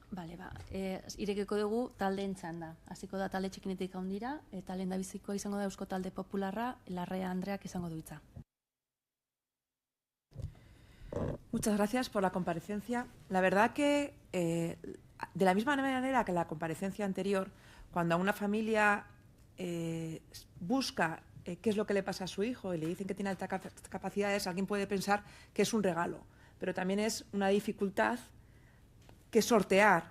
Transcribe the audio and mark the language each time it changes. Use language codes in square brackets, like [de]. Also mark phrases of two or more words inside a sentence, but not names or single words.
[eu] Bale, irekiko dugu taldeen txanda. Hasiko da talde txikinetik handira, eta lehendabizikoa izango da Eusko Talde Popularra, Larrea Andreak izango du hitza. [es] Muchas gracias por la comparecencia. La verdad que, de la misma manera que la comparecencia anterior, cuando a una familia busca qué es lo que le pasa a su hijo y le dicen que tiene altas capacidades, alguien puede pensar que es un regalo, pero también es una dificultad que sortear.